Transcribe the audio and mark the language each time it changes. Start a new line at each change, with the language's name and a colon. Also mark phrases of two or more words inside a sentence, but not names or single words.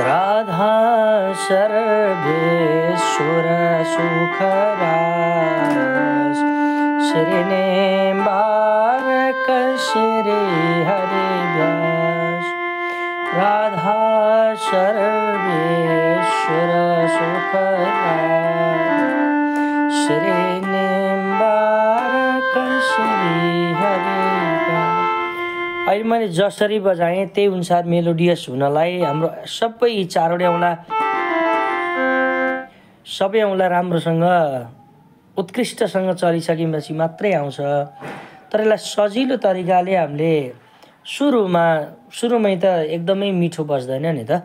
Nepali: राधा सर्वेश्वर सुखराज श्रीनिवारक श्री हरिव्यास राधा सर्वेश्वर सुखराज श्रीनिवारक श्री हरिव्यास। अहिले मैले जसरी बजाएँ त्यही अनुसार मेलोडियस हुनलाई हाम्रो सबै चारवटै औँला राम्रोसँग उत्कृष्टसँग चलिसकेपछि मात्रै आउँछ। तर यसलाई सजिलो तरिकाले हामीले सुरुमै त एकदमै मिठो बज्दैन नि त।